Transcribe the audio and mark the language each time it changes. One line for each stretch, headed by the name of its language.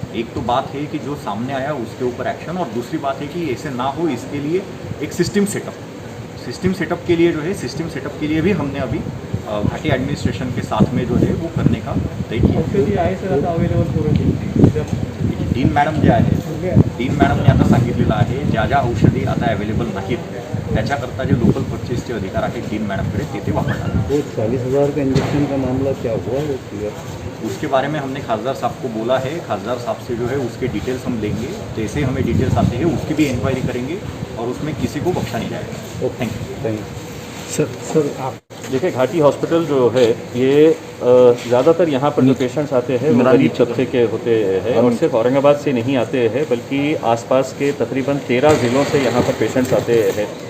Hindi: एक तो बात है कि जो सामने आया उसके ऊपर एक्शन, और दूसरी बात है कि ऐसे ना हो इसके लिए एक सिस्टम सेटअप के लिए जो है सिस्टम सेटअप के लिए भी हमने अभी घाटी एडमिनिस्ट्रेशन के साथ में जो है वो करने का तय किया।
Marathi: डीन मॅडम जे आहे, डीन मॅडमने आता सांगितलेलं आहे ज्या ज्या औषधी आता अवेलेबल नाहीत त्याच्याकरता जे लोकल परचेसचे अधिकार आहेत डीन मॅडमकडे ते वापरणार।
Hindi: वो 40,000 का इंजेक्शन का मामला क्या हुआ वो क्लियर? उसके बारे में हमने खासदार साहब को बोला है, खासदार साहब से जो है उसके डिटेल्स हम लेंगे, जैसे हमें डिटेल्स आते हैं उसकी भी इंक्वायरी करेंगे और उसमें किसी को बख्शा नहीं जाएगा। Thank you. सर आप देखिए, घाटी हॉस्पिटल जो है ये ज़्यादातर यहाँ पर जो पेशेंट्स आते हैं वो गरीब तबके के होते हैं और सिर्फ औरंगाबाद से नहीं आते हैं बल्कि आसपास के तकरीबन 13 ज़िलों से यहाँ पर पेशेंट्स आते हैं।